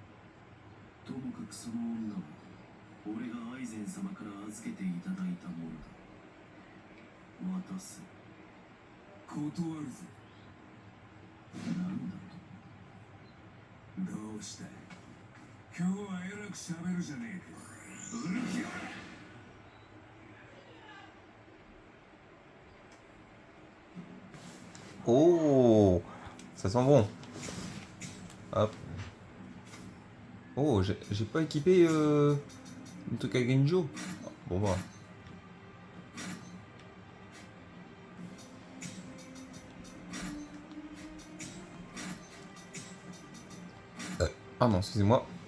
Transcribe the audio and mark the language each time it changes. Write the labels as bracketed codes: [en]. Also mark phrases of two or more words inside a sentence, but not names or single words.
[ja] ともかくその女は俺がアイゼン様から預けていただいたものだ。渡せ。断るぜ。なんだと。どうした今日はえらく喋るじゃねえか。ウルキオラ。 [fr] Oh, ça sent bon. Hop. Oh, j'ai pas équipé le truc à Genjo. Bon bah. Ah non, excusez-moi.